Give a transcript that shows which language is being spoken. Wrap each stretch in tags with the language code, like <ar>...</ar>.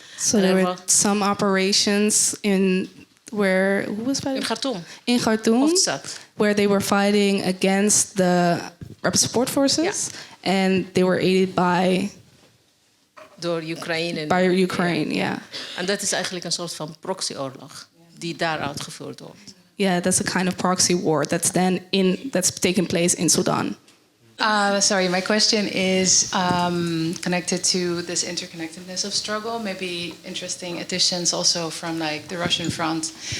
<en>So there were some operations in where who was fighting? In Khartoum. In Khartoum,</en> <nl>Hoofdstad.</nl> <en>where they were fighting against the Rapid Support Forces, and they were aided by</en> <nl>door Oekraïne.</nl> <en>By Ukraine, yeah.</en> <nl>En dat is eigenlijk een soort van proxyoorlog die daar uitgevoerd wordt.</nl> <en>Yeah, that's a kind of proxy war that's taking place in Sudan. Sorry, my question is connected to this interconnectedness of struggle. Maybe interesting additions also from like the Russian front.</en>